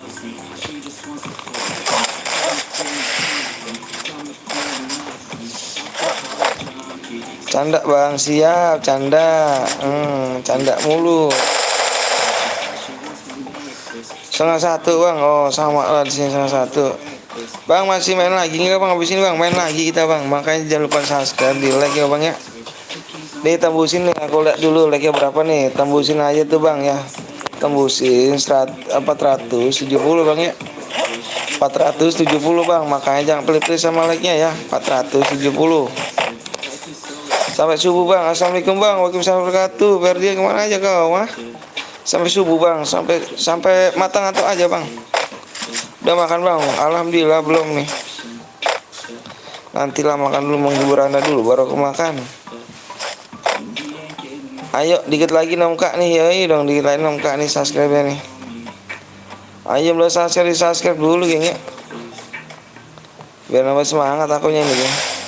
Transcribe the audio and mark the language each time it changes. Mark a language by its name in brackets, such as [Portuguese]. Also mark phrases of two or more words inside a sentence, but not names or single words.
[Indonesian] Canda bang, siap canda. Canda mulu. 1:30 bang, oh sama lah di sini 1:30. Bang masih main lagi nggak bang? Habis ini bang main lagi kita bang. Makanya jangan lupa subscribe, di like ya bang ya. Nih tembusin nih, aku lihat dulu like-nya berapa nih. Tembusin aja tuh bang ya. Tembusin 470 bang ya. 470 bang, makanya jangan pelit-pelit sama like-nya ya. 470. Sampai subuh bang. Assalamualaikum bang. Waalaikumsalam warahmatullahi wabarakatuh. Ferdi kemana aja kau mah? Sampai subuh bang. Sampai matang atau aja bang. Udah makan bang? Alhamdulillah belum nih. Nantilah makan dulu, menghibur anda dulu baru aku makan. Ayo dikit lagi 6K nih, ayo dong dikit lagi 6K nih subscribe nih. Ayo belum subscribe dulu geng ya. Biar nambah semangat akunya nih geng.